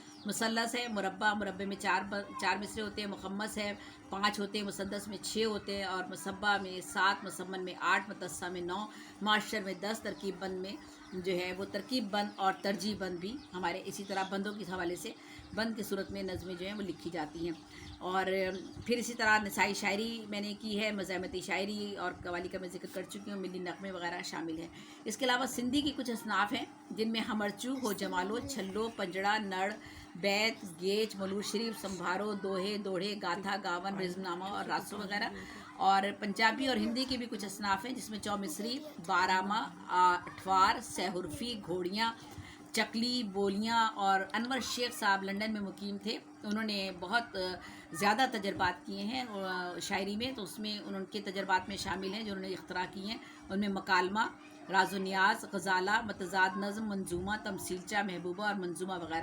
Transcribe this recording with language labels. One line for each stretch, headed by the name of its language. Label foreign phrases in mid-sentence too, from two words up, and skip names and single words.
Urdu: مثلث ہے، مربع، مربع میں 4 مصرے ہوتے ہیں، مخمس ہے 5 ہوتے ہیں، مسدس میں 6 ہوتے ہیں، اور مصبہ میں 7، مسمن میں 8، متصہ میں 9، معشر میں 10، ترکیب بند میں جو ہے وہ ترکیب بند اور ترجیح بند بھی ہمارے اسی طرح بندوں کے حوالے سے بند کی صورت میں نظمیں جو ہیں وہ لکھی جاتی ہیں۔ اور پھر اسی طرح نسائی شاعری میں نے کی ہے، مزاحمتی شاعری اور قوالی کا میں ذکر کر چکی ہوں، ملی نغمے وغیرہ شامل ہیں۔ اس کے علاوہ سندھی کی کچھ اصناف ہیں جن میں ہمرچو، ہو جمالو، چھلو، پنجڑا، نڑ، بیت، گیج، ملور شریف، سمبھارو، دوہے، دوڑھے، گاتھا، گاون، رزم نامہ اور راسو وغیرہ۔ اور پنجابی اور ہندی کے بھی کچھ اصناف ہیں، جس میں چومصری، بارہمہ، اٹھوار، سہرفی، گھوڑیاں، چکلی، بولیاں. اور انور شیخ صاحب لنڈن میں مقیم تھے، انہوں نے بہت زیادہ تجربات کیے ہیں شاعری میں، تو اس میں ان کے تجربات میں شامل ہیں جو انہوں نے اختراع کی ہیں. ان میں مکالمہ، راز و نیاز، غزالہ، متضاد نظم، منظومہ، تمثیلچہ، محبوبہ اور منظومہ وغیرہ.